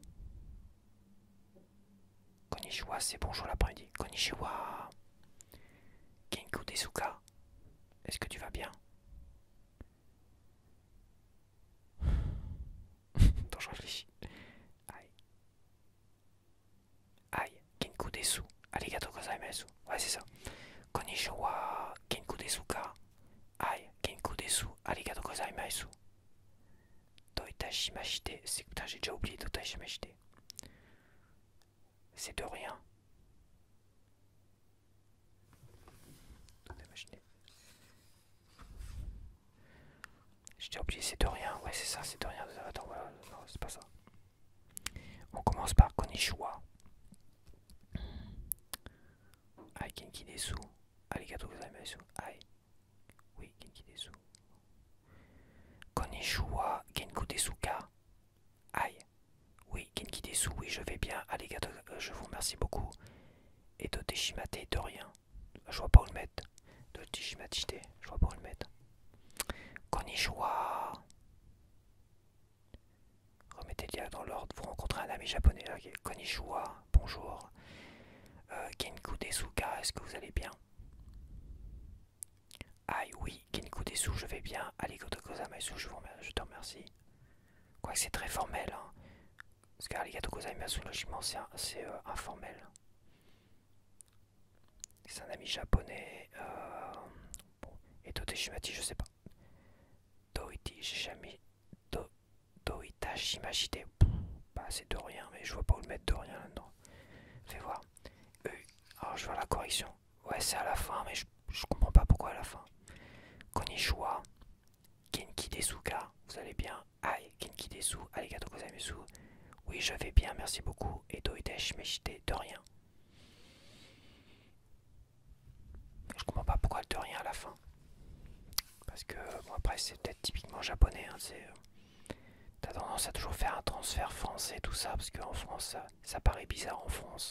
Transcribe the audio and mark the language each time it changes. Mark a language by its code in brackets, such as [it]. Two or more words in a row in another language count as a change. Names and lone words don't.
[fr] Konnichiwa, c'est bonjour l'après-midi. [ja] こんにちは。元気ですか. [fr] Est-ce que tu vas bien? Attends, je réfléchis. [ja] はい。はい。元気です. ありがとうございます. Ouais, c'est ça. こんにちは。元気ですか。はい。元気です. ありがとうございます。どういたしまして. [fr] C'est putain, j'ai déjà oublié Doitashimashite. C'est de rien. J'ai déjà oublié, c'est de rien. Ouais, c'est ça, c'est de rien. Attends, voilà. Non, c'est pas ça. On commence par Konnichiwa. [ja] はい、元気です. ありがとうございます. [fr] Aïe. Oui, [ja] 元気です. [fr] Konnichiwa. [ja] 元気ですか。はい. Oui, 元気です. [fr] Oui, je vais bien. Arigato, je vous remercie beaucoup. Et Doteshimate, de rien. Je vois pas où le mettre. Doteshimate, je vois pas où le mettre. Konnichiwa. Remettez le dialogue dans l'ordre, vous rencontrez un ami japonais. Okay. Konnichiwa, bonjour. [ja] 元気ですか, [fr] est-ce que vous allez bien? Aïe, oui, [ja] 元気です, [fr] je vais bien. [ja] ありがとうございます, [fr] je te remercie. Quoique c'est très formel, hein. Parce que [ja] ありがとうございます, [fr] logiquement, c'est informel. C'est un ami japonais. Bon. Et Doteshimati, je sais pas. Doitashimashite. Bah, c'est de rien, mais je vois pas où le mettre de rien là-dedans. Fais voir. Alors, je vois la correction. Ouais, c'est à la fin, mais je comprends pas pourquoi à la fin. Konnichiwa. [ja] 元気ですか. [fr] Vous allez bien? Aïe, [ja] 元気です. ありがとうございます. [fr] Oui, je vais bien, merci beaucoup. Et Doitashimashite, de rien. Je comprends pas pourquoi de rien à la fin. Parce que, bon, après, c'est peut-être typiquement japonais. Hein, t'as tendance à toujours faire un transfert français, tout ça, parce qu'en France, ça paraît bizarre en France.